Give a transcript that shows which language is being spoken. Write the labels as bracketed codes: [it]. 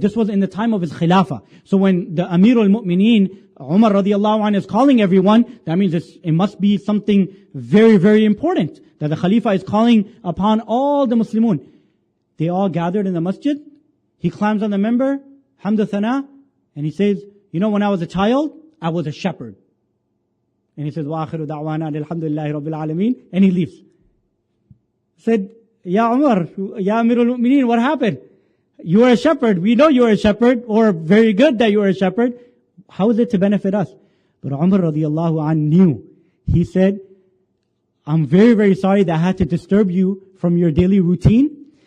[en] This was in the time of his khilafah. So when the Amir al-Mu'mineen, Umar radiallahu anh, is calling everyone, that means it must be something very, very important. That the Khalifa is calling upon all the Muslimun. They all gathered in the masjid. He climbs on the minbar, hamd thana, and he says, you know, when I was a child, I was a shepherd. And he says, [ar] وَآخِرُ دَعْوَانَا الْحَمْدُلِلَّهِ رَبِّ الْعَالَمِينَ. [en] And he leaves. Said, Ya Umar, Ya Amirul Mu'mineen, what happened? You are a shepherd. We know you are a shepherd, or very good that you are a shepherd. How is it to benefit us? But Umar radiallahu anh knew. He said, I'm very, very sorry that I had to disturb you from your daily routine.